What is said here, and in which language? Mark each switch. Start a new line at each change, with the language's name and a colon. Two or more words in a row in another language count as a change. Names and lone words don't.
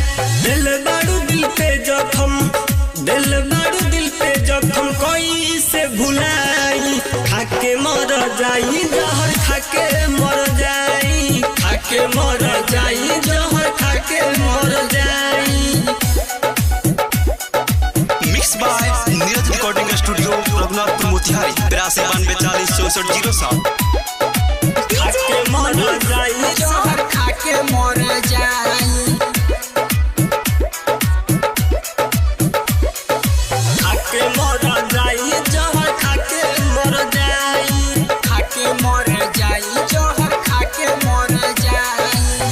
Bhojpuri: दिल बारू दिल पे जखम, दिल बारू दिल पे जखम कोई से भुलाई, खाके मर जाई, जहर खाके मर जाई, खाके मर जाई, जहर खाके मर जाई।
English: Mix by नीरज रिकॉर्डिंग स्टूडियो रघुनाथपुर मोतिहारी 8292406407।
Bhojpuri: खाके मर जाई, जहर खाके मर जाई, खाके मर जाई, जहर खाके मर जाई, खाके मर जाई, जहर खाके मर जाई।